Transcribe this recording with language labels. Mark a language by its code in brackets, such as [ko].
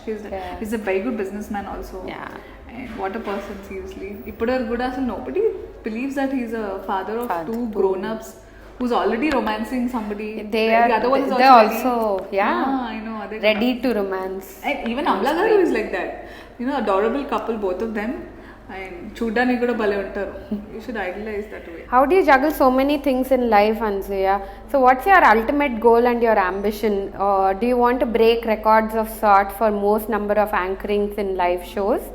[en] He's a very good businessman also. And what a person, seriously. [te] Ippudaru kuda asalu [en] nobody believes that he's a father of two grown-ups who's already romancing somebody. The other one is also I know, ready to romance. And even Amla Garu is like that. Adorable couple, both of them. [te] And చూడ్డానికి కూడా భలే ఉంటారు. [en] You should idolize that way. How do you juggle so many things in life, Anasuya? So what's your ultimate goal and your ambition? Do you want to break records of sort for most number of anchorings in live shows?